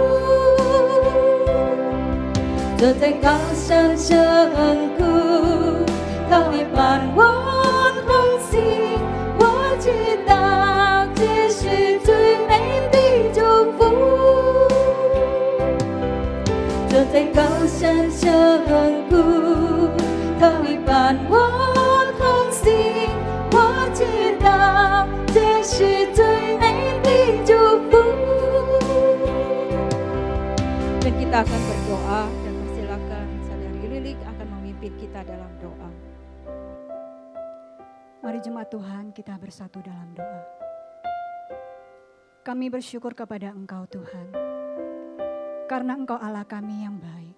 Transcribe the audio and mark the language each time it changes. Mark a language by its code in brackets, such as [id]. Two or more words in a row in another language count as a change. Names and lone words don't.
[zh] 坐在高山深谷，他会伴我同行，我知道这是最美的祝福。坐在高山深谷，他会伴我同行，我知道这是最美的祝福。 [id] Dan kita akan berdoa dan persilakan saudari Lilik akan memimpin kita dalam doa. Mari jemaat Tuhan kita bersatu dalam doa. Kami bersyukur kepada Engkau Tuhan, karena Engkau Allah kami yang baik.